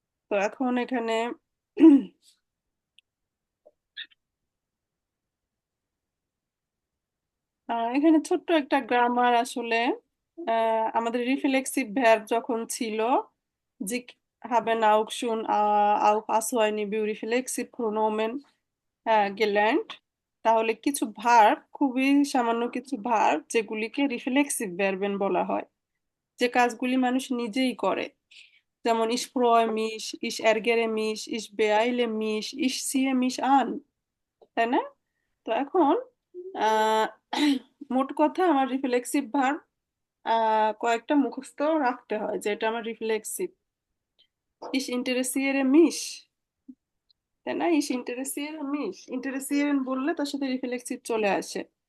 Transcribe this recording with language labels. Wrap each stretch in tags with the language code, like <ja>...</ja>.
<bn>তো এখন এখানে এখানে ছোট্ট একটা গ্রামার আসলে, আমাদের রিফ্লেক্সিভ ভার্ব যখন ছিল জিক</bn> <de>haben auch schon auf also eine</de> <bn>reflexive প্রোনোমেন gelernt, তাহলে কিছু ভার্ব, খুবই সামান্য কিছু ভার্ব যেগুলিকে রিফ্লেক্সিভ ভার্বেন বলা হয়, যে কাজগুলি মানুষ নিজেই করে।</bn> <de>যেমন ich freue mich, ich ärgere mich, ich beeile mich, ich ziehe mich an,</de> <bn>তাই না? তো এখন আহ, মোট কথা আমার রিফ্লেক্সিভ ভার্ব কয়েকটা মুখস্থ রাখতে হয়, যে এটা আমার রিফ্লেক্সিভ।</bn> <de>ich interessiere mich,</de> <bn>তাই না?</bn> <de>ich interessiere mich,</de> <bn>interessieren বললে তার সাথে রিফ্লেক্সিভ চলে আসে।</bn>